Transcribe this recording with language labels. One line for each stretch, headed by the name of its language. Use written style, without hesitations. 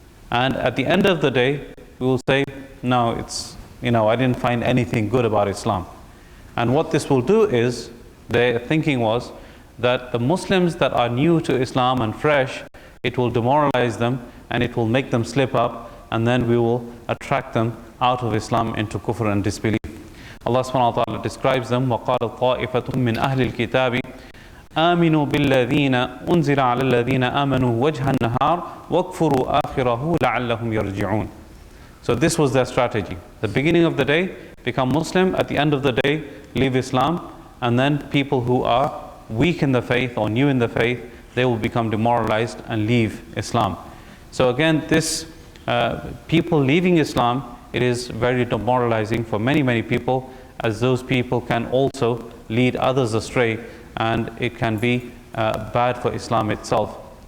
English: And at the end of the day, we will say, no, I didn't find anything good about Islam. And what this will do is, their thinking was that the Muslims that are new to Islam and fresh, it will demoralize them and it will make them slip up, and then we will attract them out of Islam into kufr and disbelief. Allah subhanahu wa ta'ala describes them,
Arabic: وَقَالَ طَائِفَةٌ مِّنْ أَهْلِ الْكِتَابِ آمِنُوا بِالَّذِينَ أُنزِلَ عَلَى الَّذِينَ آمَنُوا وَجْهَ النَّهَارِ وَاكْفُرُوا آخِرَهُ لَعَلَّهُم يَرْجِعُونَ.
English: So this was their strategy. The beginning of the day, become Muslim. At the end of the day, leave Islam. And then people who are weak in the faith or new in the faith, they will become demoralized and leave Islam. So again, this people leaving Islam, it is very demoralizing for many, many people, as those people can also lead others astray, and it can be bad for Islam itself.